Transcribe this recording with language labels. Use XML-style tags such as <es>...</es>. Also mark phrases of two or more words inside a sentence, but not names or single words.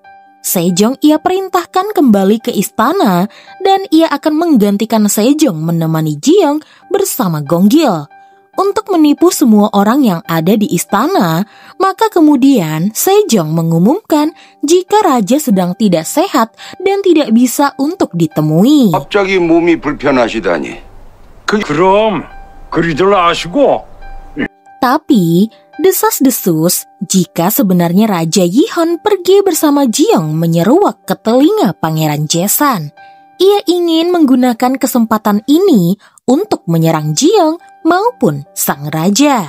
<id>Sejong ia perintahkan kembali ke istana dan ia akan menggantikan Sejong menemani Jiong bersama Gonggil. Untuk menipu semua orang yang ada di istana, maka kemudian Sejong mengumumkan jika raja sedang tidak sehat dan tidak bisa untuk ditemui.</id> <ko>갑자기 몸이 불편하시다니. 그럼 그리들 아시고.</ko> <id>Tapi Desas-desus jika sebenarnya Raja Yihon pergi bersama Jiong menyeruak ke telinga Pangeran Jaesan. Ia ingin menggunakan kesempatan ini untuk menyerang Jiong maupun sang raja.</id>